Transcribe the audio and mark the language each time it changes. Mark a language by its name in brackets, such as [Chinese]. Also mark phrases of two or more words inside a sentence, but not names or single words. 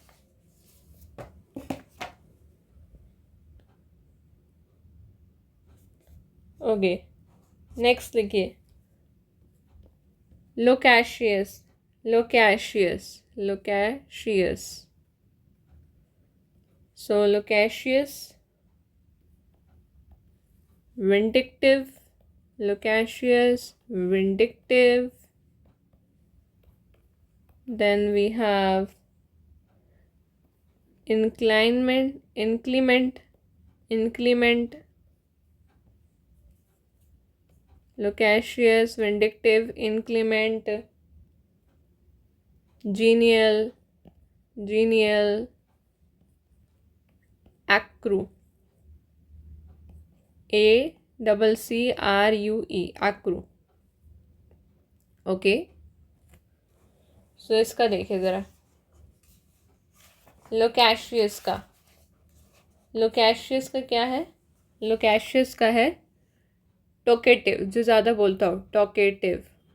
[English] OK, next लिखिए, लोकेशियस। loquacious, loquacious, so loquacious, vindictive, loquacious, vindictive. Then we have inclement, inclement, loquacious, vindictive, inclement, genial, acru, ACCRUE, acru. OK, so [Hindi] इसका देखिए ज़रा, लोकेशियस का क्या है? लोकेशियस का है टोकेटिव, जो ज़्यादा बोलता हो, टोकेटिव।